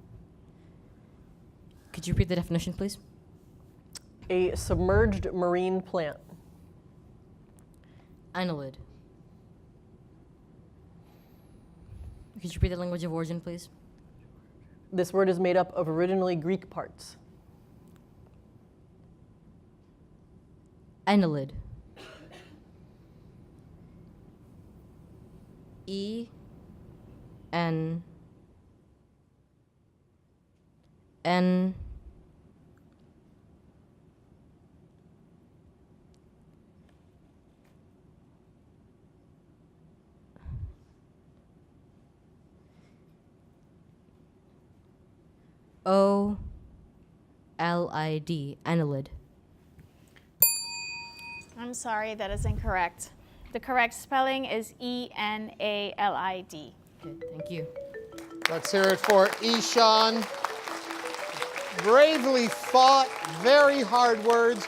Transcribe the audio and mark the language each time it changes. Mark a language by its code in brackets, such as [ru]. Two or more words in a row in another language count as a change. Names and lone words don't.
[en] Could you repeat the definition, please? A submerged marine plant. Annelid. Could you repeat the language of origin, please? This word is made up of originally Greek parts. Annelid. E N N O L I D, annelid. I'm sorry, that is incorrect. The correct spelling is E-N-A-L-I-D. Okay, thank you. Let's hear it for Ishan. Bravely fought, very hard words.